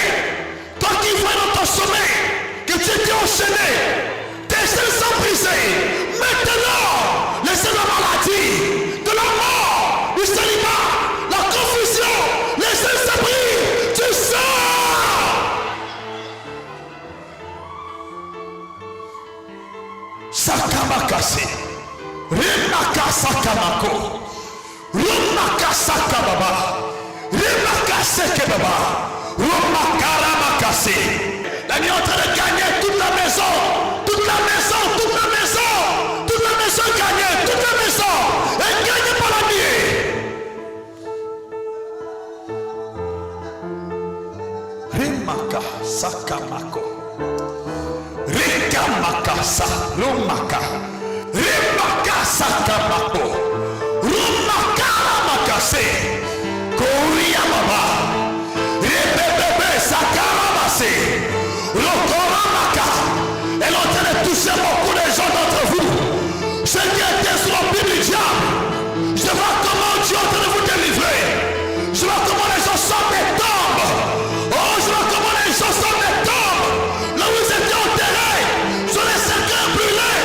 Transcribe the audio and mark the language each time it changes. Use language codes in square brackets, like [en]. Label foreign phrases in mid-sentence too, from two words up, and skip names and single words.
[fr] Toi qui vois dans ton sommeil que tu étais enchaîné. Tes chaînes sont brisées. Maintenant, les chaînes de la maladie, de la mort, du célibat, la confusion, les chaînes se brisent. Tu sors. Sakamakase. Remaka sakamako. Rumaka sakababa. Remaka sekebaba. Rumakara makase. La nuit est en train de gagner toute la maison. Toute la maison, toute la maison. Toute la maison gagnée. Toute la maison. Elle gagne par la nuit. Remaka sakamako. Rekamaka sa. Rumaka. Remaka sakamako. Rumakara makase. Koria baba. Rebebebe sakaramase. Rokoramaka. Elle est en train de toucher beaucoup de gens d'entre vous. Ceux qui étaient sur le pied du diable. Je vois comment Dieu est en train de vous délivrer. Je vois comment les gens sortent des tombes. Oh, je vois comment les gens sortent des tombes. Là où ils étaient enterrés. Sur les cercueils brûlés.